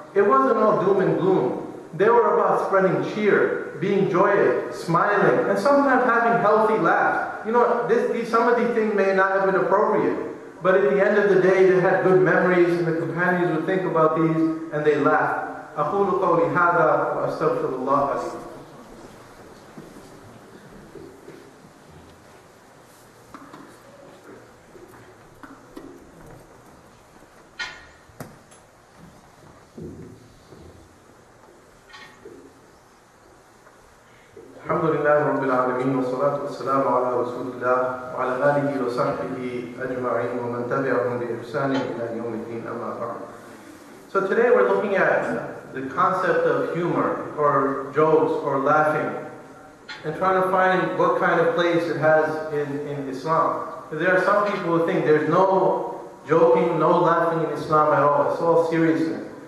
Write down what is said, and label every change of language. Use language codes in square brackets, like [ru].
[en] It wasn't all doom and gloom. They were about spreading cheer, being joyous, smiling, and sometimes having healthy laughs. Some of these things may not have been appropriate, but at the end of the day, they had good memories, and the companions would think about these, and they laughed. [ar] أقول قولي هذا وأستغفر الله لي. الحمد لله رب العالمين والصلاة والسلام على رسول الله وعلى آله وصحبه أجمعين ومن تبعهم بإحسان إلى يوم الدين أما بعد. [en] So today we're looking at the concept of humor or jokes or laughing and trying to find what kind of place it has in Islam. There are some people who think there's no joking, no laughing in Islam at all. It's all seriousness.